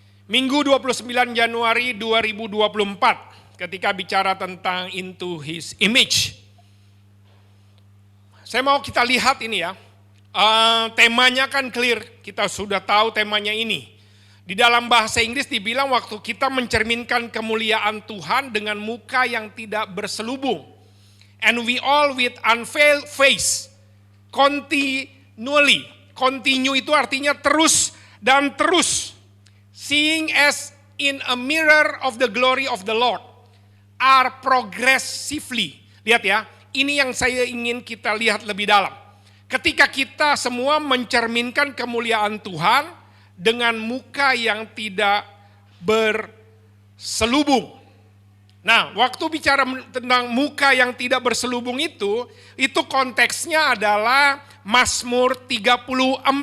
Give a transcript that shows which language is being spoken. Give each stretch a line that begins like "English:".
Indonesian: Minggu 29 Januari 2024, ketika bicara tentang into his image. Saya mau kita lihat ini ya, temanya kan clear, kita sudah tahu temanya ini. Di dalam bahasa Inggris dibilang waktu kita mencerminkan kemuliaan Tuhan dengan muka yang tidak berselubung.
English: And we all with unveiled face, continually.
Indonesian: Continue itu artinya terus dan terus.
English: Seeing as in a mirror of the glory of the Lord, are progressively.
Indonesian: Lihat ya, ini yang saya ingin kita lihat lebih dalam. Ketika kita semua mencerminkan kemuliaan Tuhan dengan muka yang tidak berselubung. Nah, waktu bicara tentang muka yang tidak berselubung itu konteksnya adalah Mazmur 34.